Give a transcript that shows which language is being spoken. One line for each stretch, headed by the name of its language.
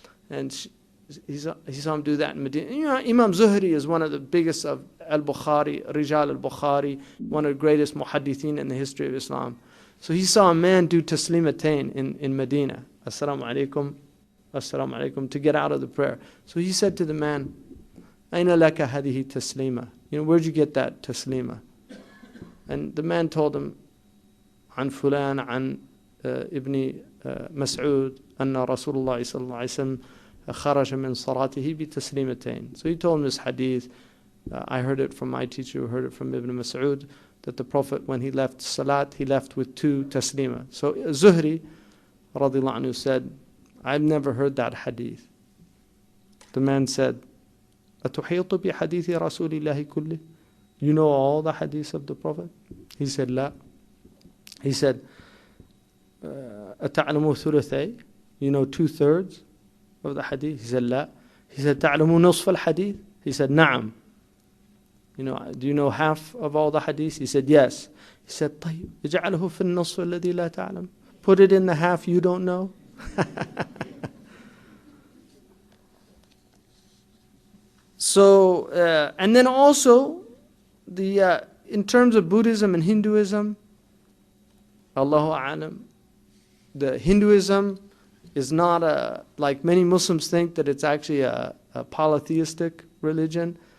English: And he saw him do that in Medina. Imam Zuhri is one of the biggest of al-Bukhari, Rijal al-Bukhari, one of the greatest muhaddithin in the history of Islam. So he saw a man do taslimatain in Medina. Assalamu alaikum, assalamu alaikum, to get out of the prayer. So he said to the man,
Arabic: "Aina laka hadihi taslima?"
English: where'd you get that taslima? And the man told him,
Arabic: عن فلان عن ابن مسعود أن رسول الله صلى الله عليه وسلم خرج من صلاته بتسليمتين.
English: So he told him this hadith. I heard it from my teacher who heard it from Ibn Mas'ud, that the Prophet, when he left Salat, he left with 2 taslima. So Zuhri radiallahu anhu said, I've never heard that hadith. The man said,
Arabic: أتحيط بحديث رسول الله كله?
English: You know all the hadiths of the Prophet? He said,
Arabic: لا.
English: He said,
Arabic: أتعلم ثلثي?
English: You know 2/3 of the hadith? He said,
Arabic: لا.
English: He said,
Arabic: تعلم نصف الحديث?
English: He said,
Arabic: نعم.
English: Do you know half of all the hadiths? He said, yes. He said,
Arabic: طيب اجعله في النصف الذي لا تعلم.
English: Put it in the half you don't know. So, and then also, in terms of Buddhism and Hinduism, Allahu A'lam, the Hinduism is not like many Muslims think that it's actually a polytheistic religion.